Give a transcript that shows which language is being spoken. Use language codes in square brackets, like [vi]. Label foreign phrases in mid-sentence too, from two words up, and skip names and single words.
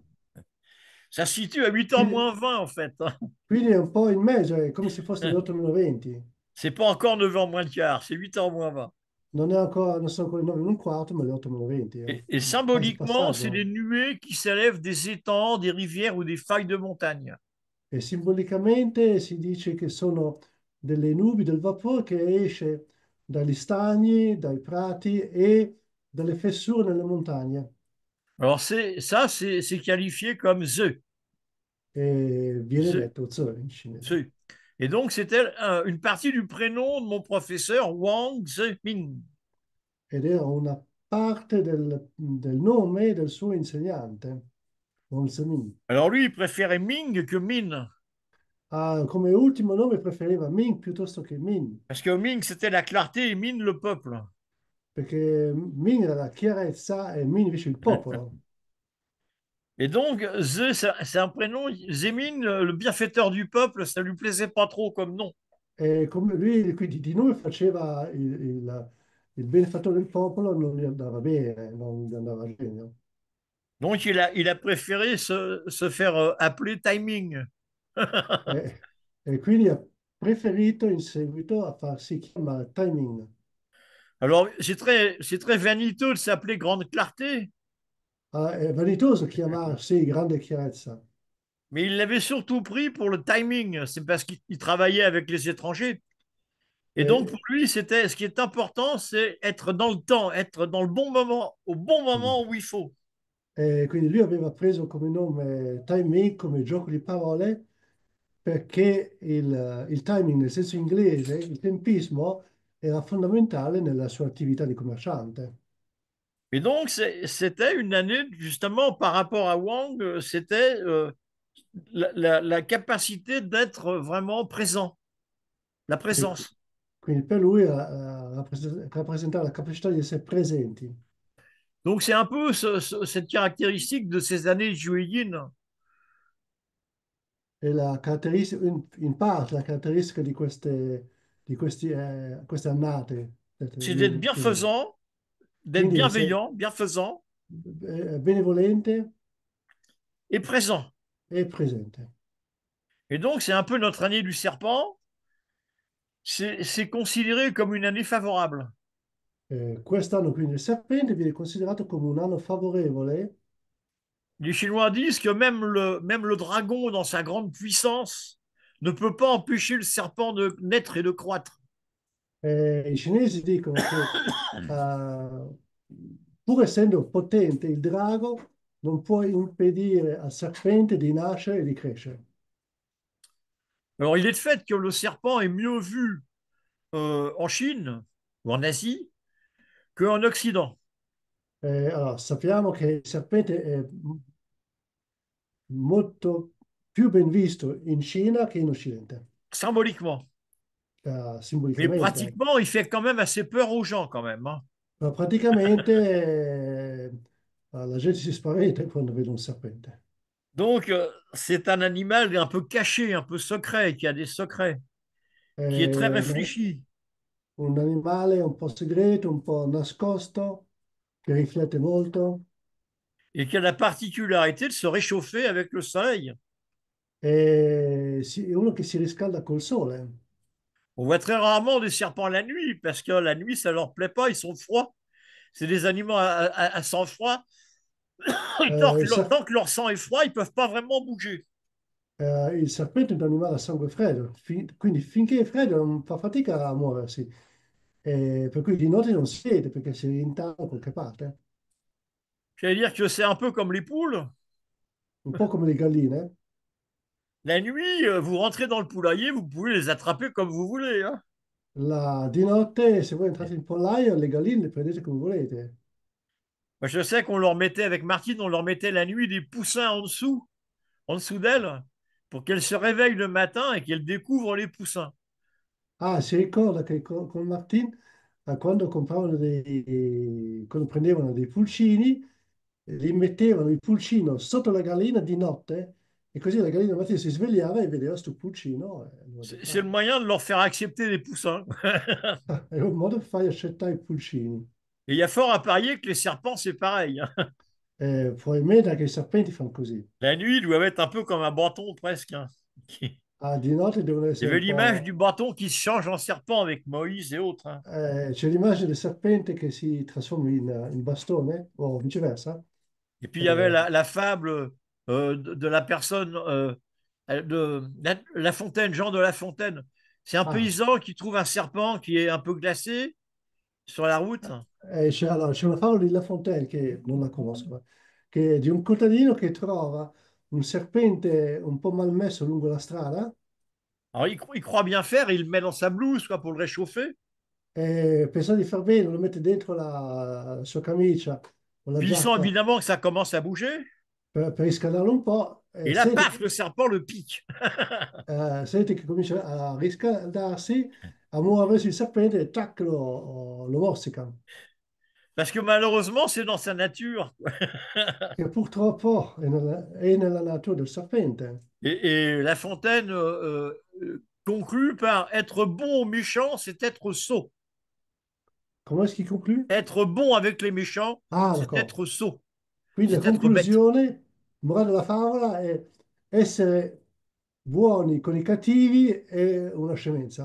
[fr] Ça se situe à 8 ans [it] Quindi, [fr] moins 20 en fait. [it] quindi è un po' in mezzo, è come se fosse le 8-20. [fr] C'est pas encore 9 ans moins le quart, c'est 8 ans moins 20. [it] Non sono ancora le 9 e un quarto, ma le 8-20. [fr] Et [it] Quasi [fr] symboliquement, c'est [it] passaggio. [fr] les nuées qui s'élèvent des étangs, des rivières ou des failles de montagne. [it] E simbolicamente si dice che sono delle nubi del vapore che esce dagli stagni, dai prati e dalle fessure nelle montagne. [fr] Alors c'est qualifié comme the, [it] E viene [fr] the, [it] detto Zo in cinese. [fr] the. Et donc, c'était une partie du prénom de mon professeur, Wang Zemin. [it] ed era una parte del nome del suo insegnante, Wang Zemin. [fr] Alors lui, il préférait Ming que Min, [it] Ah, come ultimo nome preferiva Ming piuttosto che Min, [fr] parce que Ming, c'était la clarté et Min, le peuple. [it] perché Ming era la chiarezza e Min invece il popolo. [fr] Et donc, c'est un prénom, Zemin, le bienfaiteur du peuple, ça lui plaisait pas trop comme nom. [it] E come lui quindi di nome faceva il benefattore del popolo, non gli andava bene, non gli andava a genio. [fr] Donc, il a préféré se faire appeler Timing. [it] E quindi ha preferito in seguito a farsi chiamare Timing. [fr] Alors, c'est très vaniteux de s'appeler Grande Clarté, [it] Ah, è vanitoso chiamarsi grande chiarezza. [fr] mais il l'avait surtout pris pour le timing. C'est parce qu'il travaillait avec les étrangers. Et donc, [it] E, [fr] pour lui, ce qui est important, c'est être dans le temps, être dans le bon moment, au bon moment où il faut. [it] e quindi lui aveva preso come nome timing come gioco di parole perché il timing nel senso inglese, il tempismo, era fondamentale nella sua attività di commerciante. [fr] Et donc, c'était une année, justement, par rapport à Wang, c'était la capacité d'être vraiment présent, la [it] E [fr] présence. [it] quindi per lui rappresentava la capacità di essere presenti. [fr] Donc, c'est un peu cette caractéristique de ces années juillet. [it] E la caratteristica, in parte la caratteristica queste annate. [fr] C'est d'être bienfaisant, d'être [it] Quindi essere [fr] bienveillant, bienfaisant [it] benevolente [fr] et présent. [it] e presente. [fr] Et donc, c'est un peu notre année du serpent. C'est considéré comme une année favorable. [it] Quest'anno quindi il serpente viene considerato come un anno favorevole. [fr] Les Chinois disent que même le dragon, dans sa grande puissance, ne peut pas empêcher le serpent de naître et de croître. [it] I cinesi dicono che pur essendo potente il drago, non può impedire al serpente di nascere e di crescere. [fr] Alors, il est de fait que le serpent est mieux vu en Chine ou en Asie qu'en Occident, [it] Allora, sappiamo che il serpente è molto più ben visto in Cina che in Occidente, [fr] symboliquement. Mais [it] simbolicamente. [fr] pratiquement, il fait quand même assez peur aux gens, quand même, hein. [it] Ma praticamente la gente si spaventa quando vede un serpente. [fr] Donc, c'est un animal un peu caché, un peu secret, qui a des secrets, qui est très [it] È [fr] réfléchi [it] un animale un po' segreto, un po' nascosto, che riflette molto. [fr] et qui a la particularité de se réchauffer avec le soleil. [it] È uno che si riscalda col sole. [fr] On voit très rarement des serpents la nuit, parce que la nuit, ça leur plaît pas, ils sont froids. C'est des animaux à sang froid. tant, Eh, que il, leur, ser- tant que leur sang est froid, ils peuvent pas vraiment bouger. [it] il serpente è un animale a sangue freddo, quindi finché è freddo non fa fatica a muoversi. Per cui di notte non si vede perché si rintanna da qualche parte, [fr] J'allais dire que c'est un peu comme les poules. [it] un po' come le galline. [fr] La nuit, vous rentrez dans le poulailler, vous pouvez les attraper comme vous voulez, hein. [it] Di notte, se voi entrate in pollaio, le galline le prendete come volete. [fr] Moi, je sais qu'on leur mettait, avec Martine, on leur mettait la nuit des poussins en dessous d'elle, pour qu'elles se réveillent le matin et qu'elles découvrent les poussins. [it] Ah, si ricorda che con Martin, quando prendevano dei pulcini, li mettevano il pulcino sotto la gallina di notte e così la gallina al mattino si svegliava e vedeva sto pulcino e lo [fr] C'est le [it] adottava. [fr] moyen de leur faire accepter les poussins. [it] È un modo per far accettare i pulcini. [fr] Et il y a fort à parier que les serpents, c'est pareil, hein. [it] Probabilmente anche i serpenti fanno così. [fr] La nuit, ils doivent être un peu comme un bâton presque, hein. Il [it] Ah, di notte devono [fr] y [it] essere [fr] avait [it] un [fr] l'image du [it] po'. [fr] bâton qui se change en serpent avec Moïse et autres, hein. [it] C'è l'immagine del serpente che si trasforma in bastone o viceversa. [fr] Et puis il y avait Eh, la fable de la personne de La Fontaine, Jean de La Fontaine. C'est un ah, paysan qui trouve un serpent qui est un peu glacé sur la route. [it] allora, c'è una favola di La Fontaine che non la conosco, che è di un contadino che trova un serpente un po' malmesso lungo la strada [fr] Alors, il croit bien faire et il le met dans sa blouse, quoi, pour le réchauffer. [it] E pensando di far bene, lo mette dentro la sua camicia o la [fr] Puis il sent [it] giacca [fr] évidemment que ça commence à bouger. [it] per riscaldarlo un po', [fr] Et là, paf, le serpent le pique. [it] sente che comincia a riscaldarsi, a muoversi il serpente e tac, lo morsica. [fr] Parce que malheureusement, c'est dans sa nature. [it] Che purtroppo è nella natura del serpente. [fr] Et La Fontaine conclut par être bon aux méchants, c'est être sot. Come est-ce qu'il conclut? Être bon avec les méchants, Ah, c'est [it] d'accordo. [fr] être sot, [it] Quindi la [fr] c'est être bête. [it] conclusione, morale della favola è essere buoni con i cattivi è una scemenza.